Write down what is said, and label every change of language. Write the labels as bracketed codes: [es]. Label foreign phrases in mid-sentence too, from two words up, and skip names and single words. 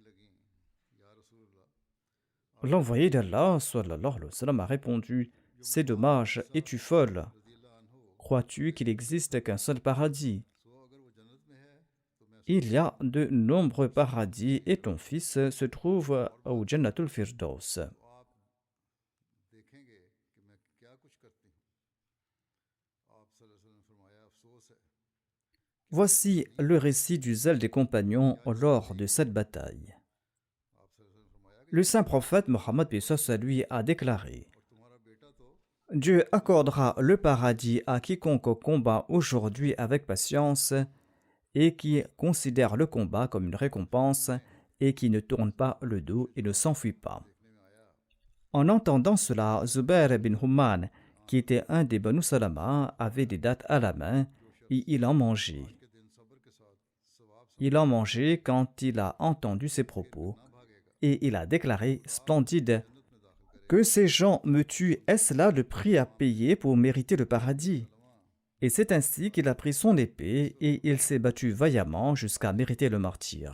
[fr] L'envoyé d'Allah [ar] صلى الله عليه وسلم [fr] a répondu: C'est dommage, es-tu folle? Crois-tu qu'il existe qu'un seul paradis? Il y a de nombreux paradis et ton fils se trouve au Jannatul Firdaus. [ur] دیکھیں گے کہ میں کیا کچھ کرتی ہوں. आप [ar] صلى الله عليه وسلم [ur] نے فرمایا، افسوس ہے. [fr] Voici le récit du zèle des compagnons lors de cette bataille. [ur] आप [ar] صلى الله عليه وسلم [ur] نے فرمایا کہ [fr] Le saint prophète Mohammed lui a déclaré: [ur] اور تمہارا بیٹا تو [fr] Dieu accordera le paradis à quiconque combat aujourd'hui avec patience et qui considère le combat comme une récompense et qui ne tourne pas le dos et ne s'enfuit pas. En entendant cela, Zubair bin Humman, qui était un des Banu Salama, avait des dattes à la main et il en mangeait. [ur] کے دن صبر کے ساتھ ثواب [fr] Il en mangeait quand il a entendu ces propos et il a déclaré splendide: Que ces gens me tuent, est-ce là le prix à payer pour mériter le paradis? Et c'est ainsi qu'il a pris son épée et il s'est battu vaillamment jusqu'à mériter le martyre.